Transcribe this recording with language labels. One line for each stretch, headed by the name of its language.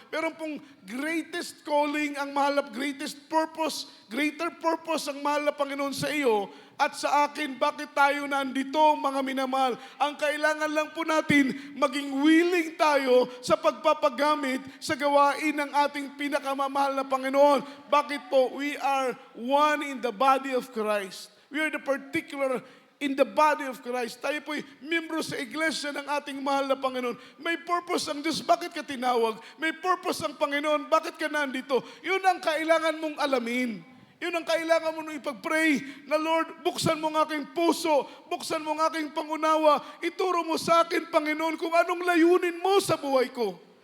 Filipino: Meron pong greatest calling ang mahal na, greater purpose ang mahal na Panginoon sa iyo at sa akin. Bakit tayo nandito, mga minamahal? Ang kailangan lang po natin, maging willing tayo sa pagpapagamit sa gawain ng ating pinakamamahal na Panginoon. Bakit po?
English: We are one in the body of Christ. We are the particular in the body of Christ.
Filipino: Tayo po'y membro sa iglesia ng ating mahal na Panginoon. May purpose ang Diyos. Bakit ka tinawag? May purpose ang Panginoon. Bakit ka nandito? Yun ang kailangan mong alamin. Yun ang kailangan mo nung ipag-pray na, Lord, buksan mo ng aking puso, buksan mo ng aking pangunawa, ituro mo sa akin, Panginoon, kung anong layunin mo sa buhay ko.